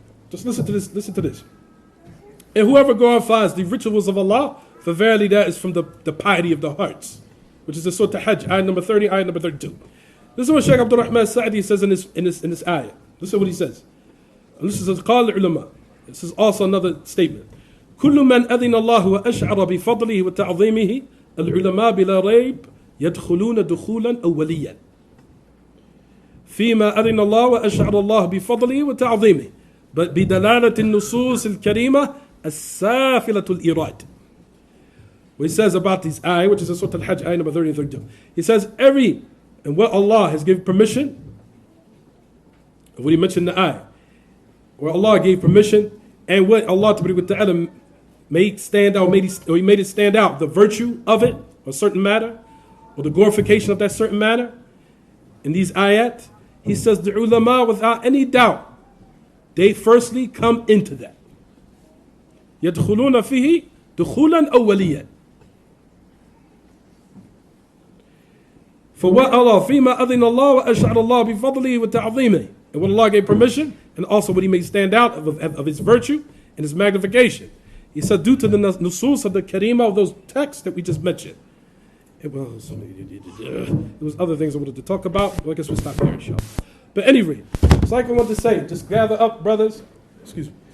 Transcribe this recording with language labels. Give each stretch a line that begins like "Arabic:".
English: Just listen to this. And whoever glorifies the rituals of Allah, for verily that is from the piety of the hearts, which is the Surah Hajj, ayat number 30, ayat number 32. This is what Shaykh Abdul-Rahman Sa'di says in this ayah. Listen what he says. And this is
Arabic: قال العلماء.
English: This is also another statement.
Arabic: كل من أذن الله وأشعر بفضله وتعظيمه العلماء بلا ريب يدخلون دخولا أوليا. فيما أذن الله وأشعر الله بفضله وتعظيمه بدلالة النصوص الكريمة السافلة الإيراد.
English: What he says about this ayah, which is in Surah Al-Hajj, ayah number 30 and 32. He says and what Allah has given permission, what he mentioned in the ayah, where Allah gave permission, and what Allah Ta'ala made stand out, he made it stand out, the virtue of it, a certain matter, or the glorification of that certain matter, in these ayat, he says the ulama, without any doubt, they firstly come into that.
Arabic: يدخلون فيه دخولا أوليا.
English: For what Allah,
Arabic: فيما أذن الله وأشعر الله بفضله وتعظيمه.
English: And when Allah gave permission, and also what he made stand out of his virtue and his magnification. He said, due to the nusus of the karima of those texts that we just mentioned. There was other things I wanted to talk about, but I guess we'll stop here, inshallah. But anyway, it's like I want to say, just gather up, brothers. Excuse me.